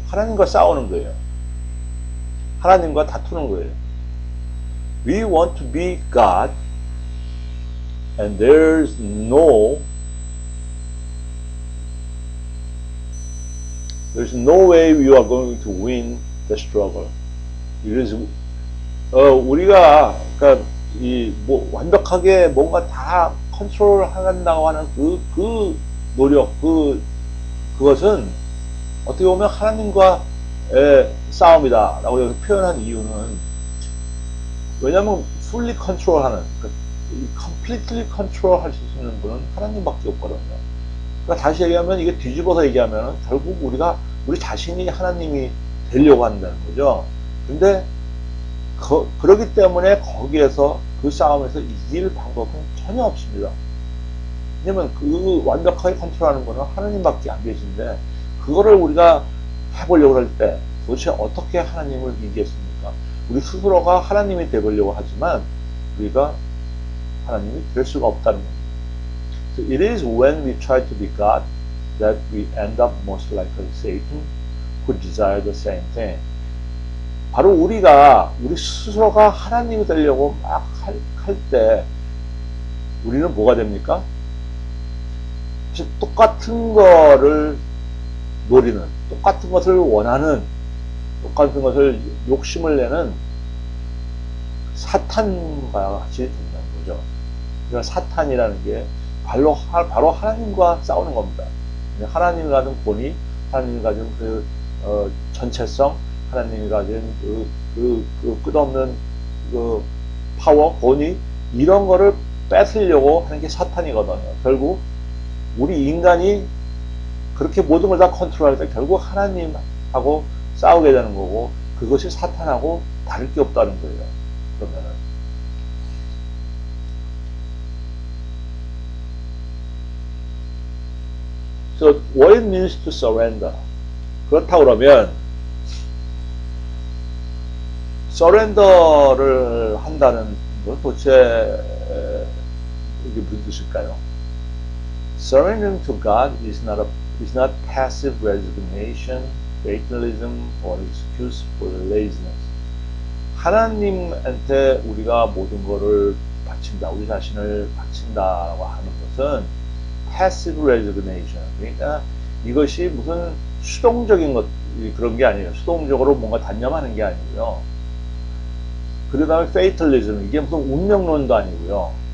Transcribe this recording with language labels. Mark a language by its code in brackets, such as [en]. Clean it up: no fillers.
[ko] 하나님과 싸우는 거예요. 하나님과 다투는 거예요. [en] We want to be God, and there's no way we are going to win the struggle. It is, [ko] 우리가 그러니까 완벽하게 뭔가 다 컨트롤 한다고 하는 그 노력, 그것은 어떻게 보면 하나님과 싸움이다 라고 여기서 표현한 이유는, 왜냐하면 [en] fully control [ko] 하는, [en] completely control [ko] 할 수 있는 분은 하나님밖에 없거든요. 그러니까 다시 얘기하면, 이게 뒤집어서 얘기하면 결국 우리 자신이 하나님이 되려고 한다는 거죠. 근데 그렇기 때문에 거기에서 그 싸움에서 이길 방법은 전혀 없습니다. 왜냐면 그 완벽하게 컨트롤하는 거는 하나님밖에 안 계신데, 그거를 우리가 해보려고 할 때 도대체 어떻게 하나님을 이기겠습니까? 우리 스스로가 하나님이 되보려고 하지만 우리가 하나님이 될 수가 없다는 겁니다. [en] So it is when we try to be God that we end up most like Satan, who desire the same thing. [ko] 바로 우리 스스로가 하나님이 되려고 막 할 때 우리는 뭐가 됩니까? 똑같은 거를 노리는, 똑같은 것을 원하는, 똑같은 것을 욕심을 내는 사탄과 같이 된다는 거죠. 그러니까 사탄이라는 게 바로 하나님과 싸우는 겁니다. 하나님이 가진 권위, 하나님이 가진 전체성, 하나님이 가진 끝없는 파워, 권위, 이런 거를 뺏으려고 하는 게 사탄이거든요. 결국 우리 인간이 그렇게 모든 걸 다 컨트롤할 때 결국 하나님하고 싸우게 되는 거고, 그것이 사탄하고 다를 게 없다는 거예요. 그러면은. [en] So what it means to surrender. [ko] 그렇다 그러면 surrender를 한다는 것 도대체 이게 무슨 뜻일까요? [en] Surrendering to God is not passive resignation, fatalism, or excuse for laziness. [ko] 하나님한테 우리가 모든 것을 바친다, 우리 자신을 바친다라고 하는 것은 [en] passive resignation. [ko] 그러니까 이것이 무슨 수동적인 그런 게 아니에요. 수동적으로 뭔가 단념하는 게 아니고요. 그 다음에 fatalism, 이게 무슨 운명론도 아니고요.